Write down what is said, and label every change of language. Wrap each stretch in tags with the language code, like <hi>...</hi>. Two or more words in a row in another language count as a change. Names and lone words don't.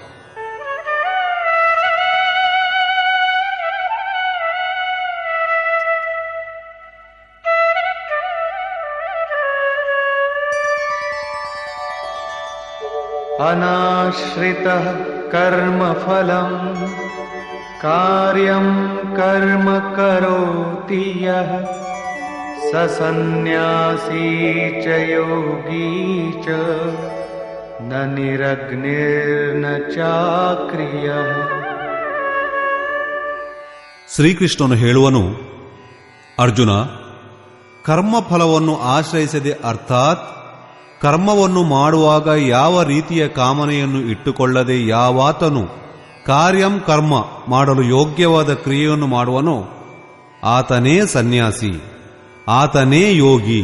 <sa>ಅನಾಶ್ರಿತಃ ಕರ್ಮಫಲಂ ಕಾರ್ಯಂ ಕರ್ಮ ಕರೋತಿ ಯಃ ಸ ಸನ್ಯಾಸೀ ಚ ಯೋಗೀ ಚ ನ ನಿರಗ್ನಿರ್ನ ಚಾಕ್ರಿಯಃ.</sa> <kn>ಶ್ರೀಕೃಷ್ಣನು ಹೇಳುವನು, ಅರ್ಜುನ, ಕರ್ಮಫಲವನ್ನು ಆಶ್ರಯಿಸದೆ ಅರ್ಥಾತ್ ಕರ್ಮವನ್ನು ಮಾಡುವಾಗ ಯಾವ ರೀತಿಯ ಕಾಮನೆಯನ್ನು ಇಟ್ಟುಕೊಳ್ಳದೆ ಯಾವಾತನು ಕಾರ್ಯಂ ಕರ್ಮ ಮಾಡಲು ಯೋಗ್ಯವಾದ ಕ್ರಿಯೆಯನ್ನು ಮಾಡುವನೋ ಆತನೇ ಸನ್ಯಾಸಿ, ಆತನೇ ಯೋಗಿ.</kn>